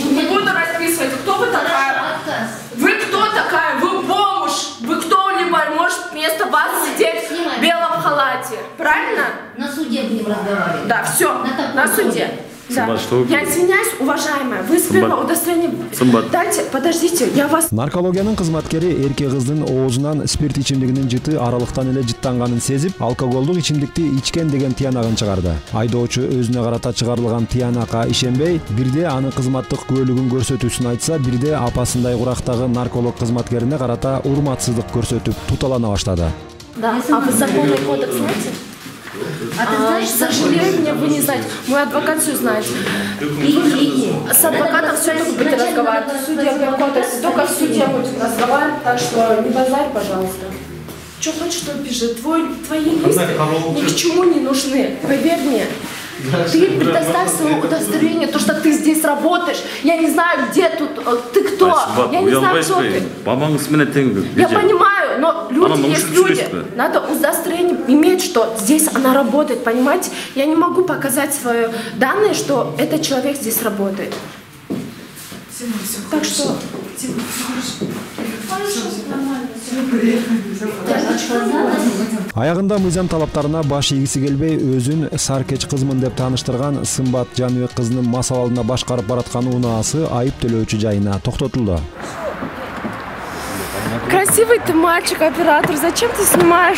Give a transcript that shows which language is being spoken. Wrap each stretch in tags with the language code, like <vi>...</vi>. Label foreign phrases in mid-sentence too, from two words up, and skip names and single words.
<ru>Не буду расписывать. Кто вы такая? Вы кто такая? Вы бомж. Вы кто-либо может вместо вас сидеть в белом халате. Правильно? На суде будем разговаривать. Да, все. На суде. Я извиняюсь, уважаемая, вы сперва удостоверение... Дайте, подождите, я вас...</ru> <ky>Наркологиянын кызматкери эрке кыздын оозунан спирт ичимдигинин жыты аралыктан эле жыттанганын сезип, алкоголдук ичимдикти ичкен деген тыянагын чыгарды. Айдоочу өзүнө карата чыгарылган тыянакка ишенбей, бирде анын кызматтык күбөлүгүн көрсөтүүсүн айтса, бирде апасындай курактагы нарколог кызматкерине карата урматсыздык көрсөтүп туталана баштады.</ky> <ru>Да, а вы законный кодекс знаете? К сожалению, вы не знаете. Мой адвокат все знает. С адвокатом все только будет разговаривать. Судебный кодекс только в суде будет разговаривать, так что не базарь, пожалуйста. Что хочешь, что пиши. Твои листы ни к чему не нужны. Поверь мне. Ты предоставь свое удостоверение, то, что ты здесь работаешь. Я не знаю, где тут, ты кто. Я не знаю, кто ты. Я понимаю, но люди есть люди. Надо удостоверение иметь, что здесь она работает, понимаете? Я не могу показать свои данные, что этот человек здесь работает. Так что...</ru> <ky>Аягында мыйзам талаптарына баш ийгиси келбей, өзүн Саркеч кызмын деп тааныштырган Сымбат Жаныбек кызынын масал алдында башкарып бараткан унаасы айып төлөөчү жайына токтотулду.</ky> <ru>Красивый ты мальчик, оператор. Зачем ты снимаешь?</ru>